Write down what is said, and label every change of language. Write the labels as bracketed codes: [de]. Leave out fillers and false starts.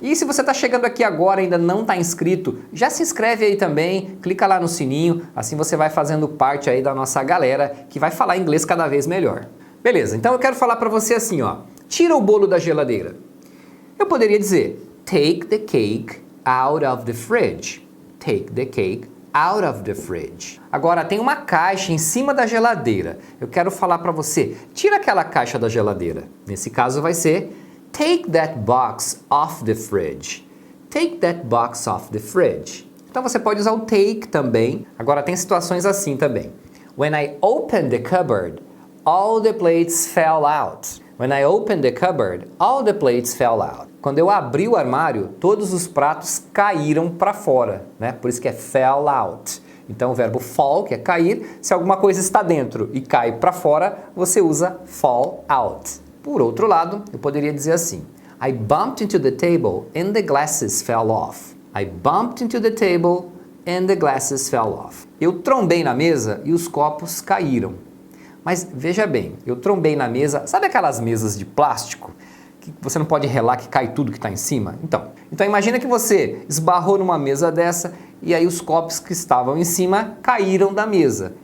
[pt] E se você está chegando aqui agora e ainda não está inscrito, já se inscreve aí também, clica lá no sininho, assim você vai fazendo parte aí da nossa galera que vai falar inglês cada vez melhor. Beleza, então eu quero falar para você assim, ó, tira o bolo da geladeira. Eu poderia dizer [en] take the cake out of the fridge. Take the cake out of the fridge. [pt] Agora, tem uma caixa em cima da geladeira. Eu quero falar para você, tira aquela caixa da geladeira. Nesse caso vai ser [en] take that box off the fridge. Take that box off the fridge. [pt] Então você pode usar o take também. Agora tem situações assim também. [en] When I opened the cupboard, all the plates fell out. When I opened the cupboard, all the plates fell out. [pt] Quando eu abri o armário, todos os pratos caíram para fora, né? Por isso que é fell out. Então o verbo fall, que é cair, se alguma coisa está dentro e cai para fora, você usa fall out. Por outro lado, eu poderia dizer assim: [en] I bumped into the table and the glasses fell off. I bumped into the table and the glasses fell off. [pt] Eu trombei na mesa e os copos caíram. Mas veja bem, eu trombei na mesa, sabe aquelas mesas de plástico? Que você não pode relar que cai tudo que está em cima? Então imagina que você esbarrou numa mesa dessa e aí os copos que estavam em cima caíram da mesa.